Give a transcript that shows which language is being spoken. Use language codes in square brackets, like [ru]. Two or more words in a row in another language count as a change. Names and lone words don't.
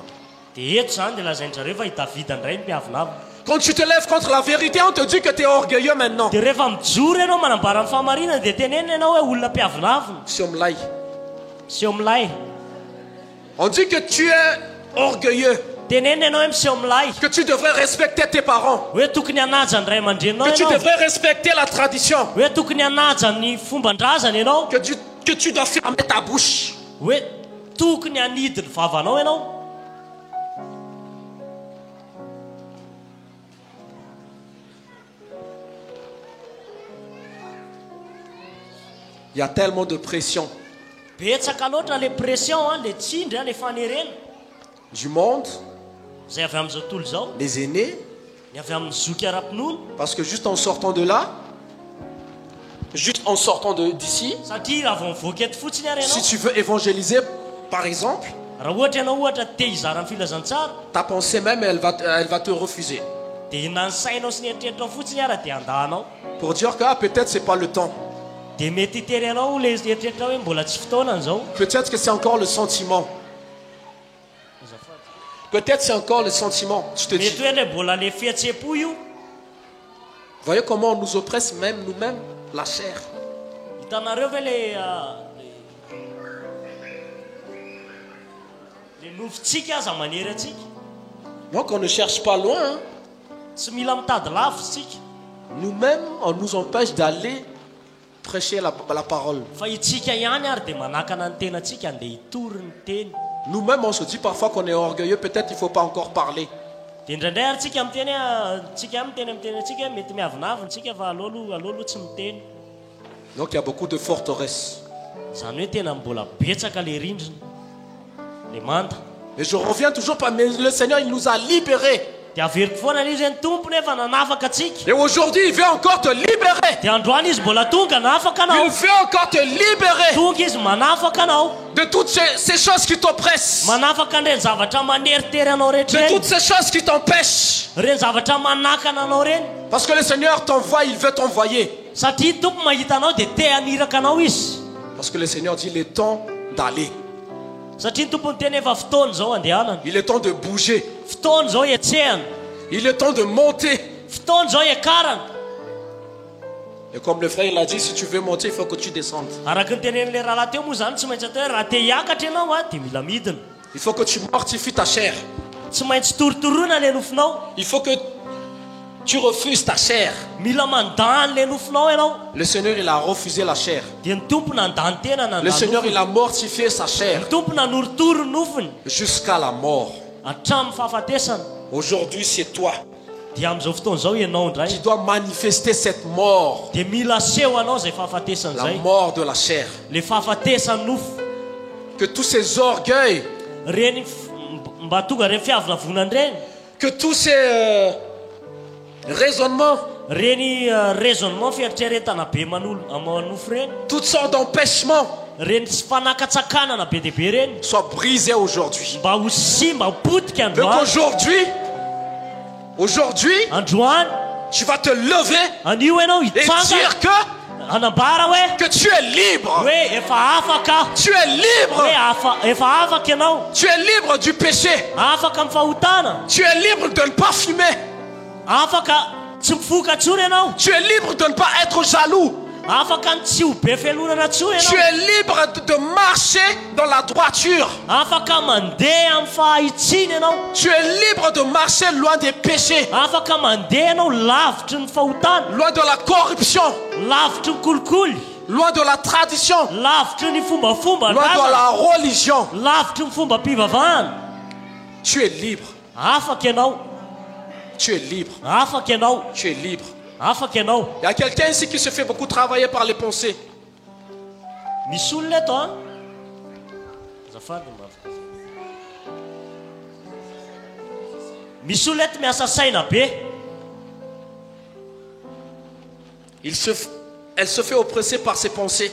[mg] Dia eto zany dia lazain-jareo fa i Davida indray ny mpiavinavina. [fr] Quand tu te lèves contre la vérité, on te dit que tu es orgueilleux maintenant. [mg] Dia rehefa mijoro ianao manambara ny fahamarinana dia tenenina ianao hoe olona mpiavinavina. Siomlai. Miseho milay. [fr] On dit que tu es orgueilleux, [mg] Tenenina ianao hoe miseho milay. [fr] que tu devrais respecter tes parents, [mg] Hoe tokony hanaja ny ray aman-drenao [fr] que tu [mg] ianao. [fr] devrais respecter la tradition, [mg] Hoe tokony hanaja ny fomban-drazana ianao. [fr] que tu dois fermer ta bouche. [mg] Hoe tokony hanidy ny vavanao ianao. [fr] Il y a tellement de pression [mg] Betsaka loatra le pression le tsindry le fanerena [fr] du monde, [mg] zay avy amin'izao tontolo zao. [fr] les aînés, [mg] Ny avy amin'ny zoky ara-pinono. [fr] parce que juste en sortant de là, juste en sortant d'ici, [mg] Satria raha vao mivoaka eto fotsiny ary [fr] si [mg] ianao. [fr] tu veux évangéliser, par exemple, [mg] Raha ohatra ianao ohatra te hizara ny filazantsara [fr] ta pensée même, elle va te refuser. [mg] dia na ny sainao sy ny eritreritranao fotsiny ara dia andahanao. [fr] Pour dire que peut-être c'est pas le temps. [mg] Dia mety hitery ianao le eritreritra hoe mbola tsy fotoana an'izao. [fr] Peut-être que c'est encore le sentiment. Peut-être c'est encore le sentiment. Je te dis. [mg] Mety hoe le mbola le fihetsepo io. [fr] Voyez comment on nous oppresse même nous-mêmes, la chair. [mg] Hitanareo ve le nofontsika aza manery atsika. [fr] Donc on ne cherche pas loin. Hein. [mg] Tsy mila mitady lavitra tsika. [fr] Nous-mêmes, on nous empêche d'aller prêcher la parole. [mg] Fa itsika ihany ary dia manakana ny tenantsika andeha hitory ny teny. [fr] Nous-mêmes, on se dit parfois qu'on est orgueilleux. Peut-être il ne faut pas encore parler. [mg] Dia indraindray ary tsika miteny tsika miteny amin'ny tenantsika hoe mety miavinavina tsika fa alolo tsy miteny. [fr] Donc il y a beaucoup de forteresses. [mg] Zany hoe tena mbola betsaka le rindrina le manta. [fr] Et je reviens toujours par mais le Seigneur, il nous a libérés. [mg] Dia averiko foana izy ny tompony efa nanafaka atsika. [fr] Et aujourd'hui, il veut encore te libérer. [mg] Dia androany izy mbola tonga nanafaka anao. [fr] Il veut encore te libérer [mg] Tonga izy manafaka anao. [fr] de toutes ces choses qui t'oppressent, [mg] Manafaka ireny zavatra maneritery anao rehetra [fr] de [mg] reny. [fr] toutes ces choses qui t'empêchent. [mg] Reny zavatra manakana anao reny. [fr] Parce que le Seigneur t'envoie, il veut t'envoyer. [mg] Satria tompo mahita anao dia te haniraka anao izy. [fr] Parce que le Seigneur dit, il est temps d'aller. [mg] Satria ny tompony teny efa fotoana zao andehanana. [fr] Il est temps de bouger. [mg] Fotoana zao etsehana. [fr] Il est temps de monter. [mg] Fotoana zao ekarana. [fr] Et comme le frère il a dit, si tu veux monter, il faut que tu descendes. [mg] Araka ny tenen'le rahalahy teo moa zany tsy maintsy atao hoe raha te hiakatra ianao a dia mila midina. [fr] Il faut que tu mortifies ta chair. [mg] Tsy maintsy torotoroana le nofonao. [fr] Il faut que tu refuses ta chair. [mg] Mila mandany le nofonao ianao. [fr] Le Seigneur, il a refusé la chair. [mg] Dia ny tompo nandany tena [fr] Le [mg] nandany [fr] Seigneur, [mg] nofony. [fr] il a mortifié sa chair [mg] Ny tompo nanorotoro ny nofony [fr] jusqu'à la mort. [mg] hatramin'ny fahafatesana. [fr] Aujourd'hui, c'est toi [mg] Dia amin'izao fotoana zao ianao [fr] qui [mg] indray [fr] dois manifester cette mort, [mg] dia mila seho anao zay fahafatesana [fr] la [mg] zay. [fr] mort de la chair. [mg] Le fahafatesany nofo [fr] Que tous ces orgueils, [mg] reny mba tonga reny fiavinavonany reny. [fr] que tous ces raisonnements, [mg] Reny raisonnement fieritreretana be manofo reny. [fr] toutes sortes d'empêchements [mg] Reny tsy fanakatsakanana be dia be reny [fr] soient brisés aujourd'hui. [mg] mba ho simba ho potika [fr] Donc [mg] androany. [fr] aujourd'hui, [mg] Androany [fr] tu vas te lever [mg] anio ianao [fr] et [mg] hitsanga [fr] dire [mg] hanambara hoe [fr] que tu es libre. [mg] hoe efa afaka. [fr] Tu es libre. [mg] Hoe efa afaka ianao. [fr] Tu es libre du péché. [mg] Afaka amin'ny fahotana. [fr] Tu es libre de ne pas fumer. [mg] Afaka tsy mifoka ntsony ianao [fr] Tu es libre de ne pas être jaloux. [mg] afaka ny tsy ho be fialonana ntsony [fr] Tu [mg] ianao [fr] es libre de marcher dans la droiture. [mg] afaka mandeha amin'ny fahaitsiny ianao [fr] Tu es libre de marcher loin des péchés, [mg] afaka mandeha ianao lavitry ny fahotana [fr] loin de la corruption, [mg] lavitry ny kolikoly [fr] loin de la tradition, [mg] lavitry ny fombafomba [fr] loin de la religion. [mg] lavitry ny fomba mpivavahana [fr] Tu es libre. [mg] afaka ianao [fr] Tu es libre. [mg] afaka ianao [fr] Tu es libre. [mg] afaka ianao [fr] Il y a quelqu'un ici qui se fait beaucoup travailler par les pensées. [mg] misy olona eto a azafady mafika misy olona eto miasa saina be [fr] Elle se fait oppresser par ses pensées.